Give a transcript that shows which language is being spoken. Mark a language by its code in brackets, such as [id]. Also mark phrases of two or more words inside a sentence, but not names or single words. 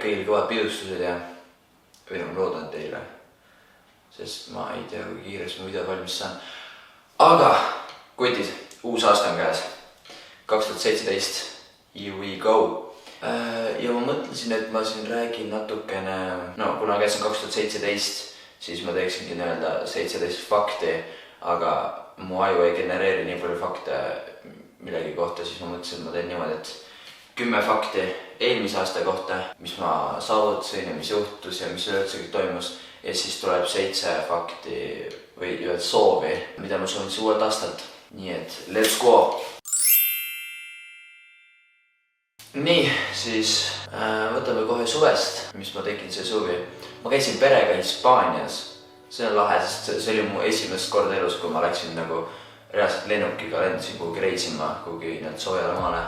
[et] kõvad pidustused ja või ma loodan teile, sest ma ei tea, kui kiiresti ma video valmis saan. Aga kutid, uus aasta on käes, 2017, [en] here we go. [et] Ja ma mõtlesin, et ma siin räägin natukene, no kuna käes on 2017, siis ma teeksingi nii-öelda 17 fakti, aga mu aju ei genereeri nii palju fakte millegi kohta, siis ma mõtlesin, et ma teen niimoodi, et 10 fakti eelmise aasta kohta, mis ma saavutasin ja mis juhtus ja mis üleüldse kõik toimus. Ja siis tuleb 7 fakti või soovi, mida ma soovin uuelt aastalt. Nii et [en] let's go! [et] Nii, siis võtame kohe suvest, mis ma tegin see suvi. Ma käisin perega Hispaanias. See on lahe, sest see oli mu esimest korda elus, kui ma läksin nagu reaalselt lennukiga lendasin kuhugi reisima, kuhugi soojale maale.